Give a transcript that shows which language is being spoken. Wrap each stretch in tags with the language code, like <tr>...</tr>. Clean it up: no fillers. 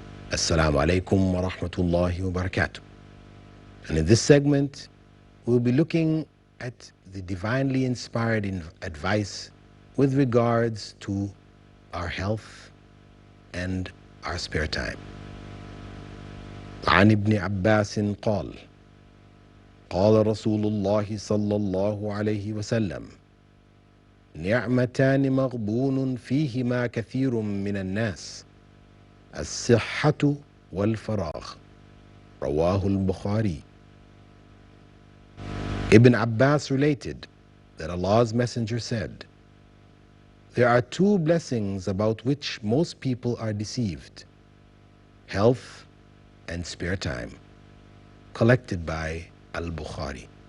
<en>Assalamu alaikum wa rahmatullahi wa barakatuh. And in this segment, we'll be looking at the divinely inspired advice with regards to our health and our spare time.</en> <ar>عن ابن عباس قال قال رسول الله صلى الله عليه وسلم نعمتان مغبون فيهما كثير من الناس الصحة والفراغ رواه البخاري.</ar> <en>Ibn Abbas related that Allah's Messenger said, there are two blessings about which most people are deceived: health and spare time. Collected by Al-Bukhari.</en>